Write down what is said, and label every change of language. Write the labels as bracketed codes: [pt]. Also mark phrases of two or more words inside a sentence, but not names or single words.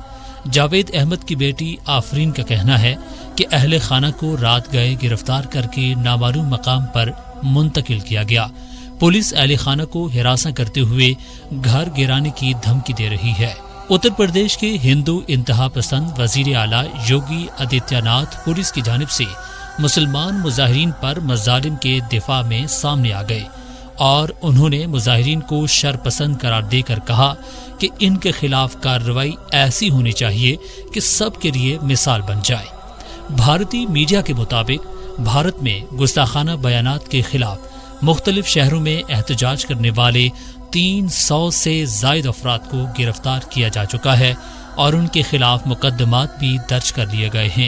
[ur] جاوید احمد کی بیٹی آفرین کا کہنا ہے کہ اہل خانہ کو رات گئے گرفتار کر کے نامعلوم مقام پر منتقل کیا گیا۔ پولیس اہل خانہ کو ہراساں کرتے ہوئے گھر گرانے کی دھمکی دے رہی ہے۔ اتر پردیش کے ہندو انتہا پسند وزیر اعلیٰ یوگی آدتیہ ناتھ پولیس کی جانب سے مسلمان مظاہرین پر مظالم کے دفاع میں سامنے آ گئے، اور انہوں نے مظاہرین کو شر پسند قرار دے کر کہا کہ ان کے خلاف کارروائی ایسی ہونی چاہیے کہ سب کے لیے مثال بن جائے۔ بھارتی میڈیا کے مطابق بھارت میں گستاخانہ بیانات کے خلاف مختلف شہروں میں احتجاج کرنے والے 300 سے زائد افراد کو گرفتار کیا جا چکا ہے، اور ان کے خلاف مقدمات بھی درج کر لیے گئے ہیں۔